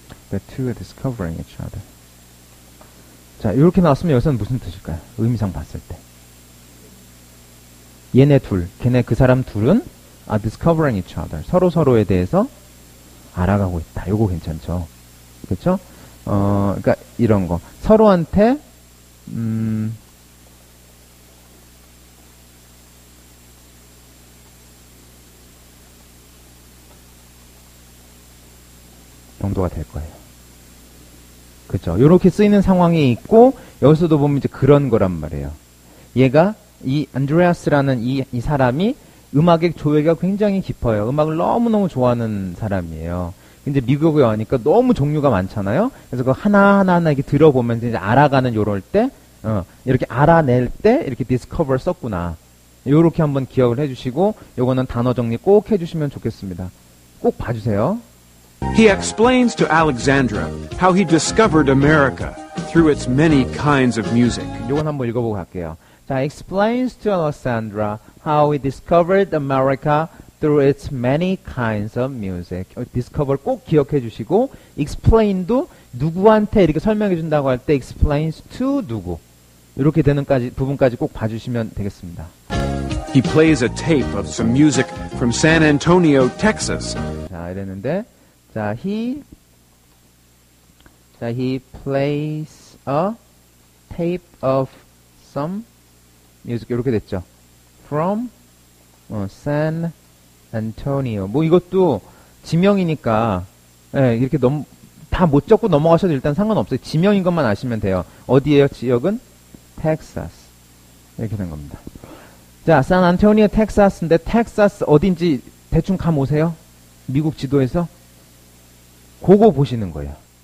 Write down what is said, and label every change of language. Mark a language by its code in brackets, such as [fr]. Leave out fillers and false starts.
[en] The two are discovering each other. [ko] 자, 이렇게 나왔으면 여기서는 무슨 뜻일까요? 의미상 봤을 때. 얘네 둘, 걔네 그 사람 둘은 [en] are discovering each other. [ko] 서로에 대해서 알아가고 있다. 요거 괜찮죠? 그렇죠? 그러니까 이런 거. 서로한테 정도가 될 거예요. 그렇죠? 요렇게 쓰이는 상황이 있고 여기서도 보면 이제 그런 거란 말이에요. 얘가 이 안드레아스라는 이 사람이 음악의 조예가 굉장히 깊어요. 음악을 너무너무 좋아하는 사람이에요. 근데 미국에 와니까 너무 종류가 많잖아요. 그래서 그 하나하나 이렇게 들어보면서 이제 알아가는 요럴 때, 이렇게 알아낼 때 이렇게 discover 썼구나. 요렇게 한번 기억을 해주시고, 요거는 단어 정리 꼭 해주시면 좋겠습니다. 꼭 봐주세요. [en] He explains to Alexandra how he discovered America through its many kinds of music. [ko] 요건 한번 읽어보고 갈게요. [en] 자, explains to Alexandra how he discovered America through its many kinds of music. [ko] discover 꼭 기억해 주시고 explain도 누구한테 이렇게 설명해 준다고 할 때 [en] explains to [ko] 누구 이렇게 되는 부분까지 꼭 봐주시면 되겠습니다. [en] He plays a tape of some music from San Antonio, Texas. [ko] 자, 이랬는데 자, [en] he plays a tape of some music [ko] 이렇게 됐죠. [en] From San Antonio. [ko] 뭐 이것도 지명이니까 이렇게 다 못 적고 넘어가셔도 일단 상관없어요. 지명인 것만 아시면 돼요. 어디예요? 지역은 텍사스. 이렇게 된 겁니다. 자, 샌안토니오 텍사스인데 텍사스 어딘지 대충 감 오세요? 미국 지도에서? 그거 보시는 거예요.